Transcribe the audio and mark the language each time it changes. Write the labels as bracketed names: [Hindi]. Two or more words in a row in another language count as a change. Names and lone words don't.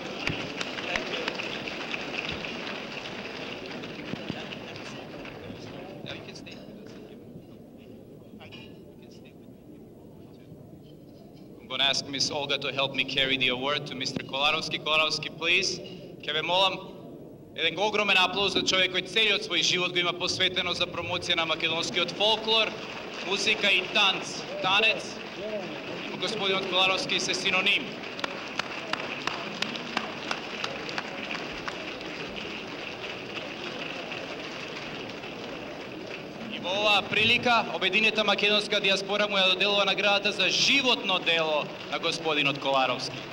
[English] No, you can stay. I'm going to ask Miss Olga to help me carry the award to Mr. Kolarovski. Kolarovski, please. [Macedonian] Ке ве молам, еден огромен аплауз за човек кој целиот свој живот го има посветено за промоција на македонскиот фолклор, музика и танц. Танец, господинот Коларовски се синоним. И во оваа прилика, обединета македонска диаспора му ја доделува наградата за животно дело на господинот Коларовски.